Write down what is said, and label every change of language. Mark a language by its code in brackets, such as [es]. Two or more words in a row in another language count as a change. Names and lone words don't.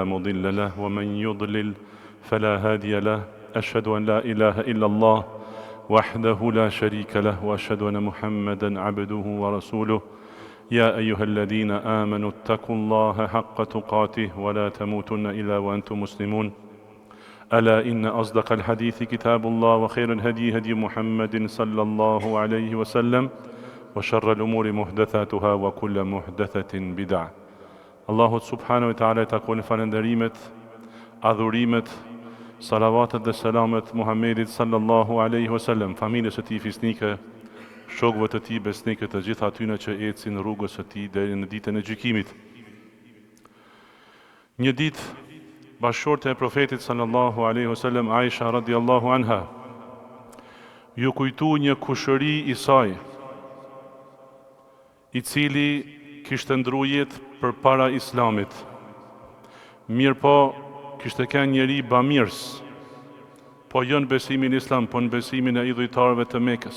[ar] مضل له ومن يضلل فلا هادي له أشهد أن لا إله إلا الله وحده لا شريك له وأشهد أن محمدا عبده ورسوله يا أيها الذين آمنوا اتقوا الله حق تقاته ولا تموتن إلا وأنتم مسلمون ألا إن أصدق الحديث كتاب الله وخير الهدي هدي محمد صلى الله عليه وسلم وشر الأمور محدثاتها وكل محدثة بدعة. [sq] Allahu [ar] سبحانه وتعالى [sq] takon falënderimet, adhurimet, salavatet dhe selamet Muhammedit [ar] صلى الله عليه وسلم, [sq] familjes së tij fisnike, shokëve të tij besnikë, të gjithë atyre që ecin rrugës së tij deri në ditën e gjykimit. Një ditë bashkëshorte e profetit [ar] صلى الله عليه وسلم, [sq] Aisha [ar] رضي الله عنها, [sq] ju kujtu një kushëri i saj, i cili kishte ndru jetë për para islamit. Mirë po, kishte kënë njeri bamirës, po jo në besimin islam, po në besimin e idhujtarëve të Mekës.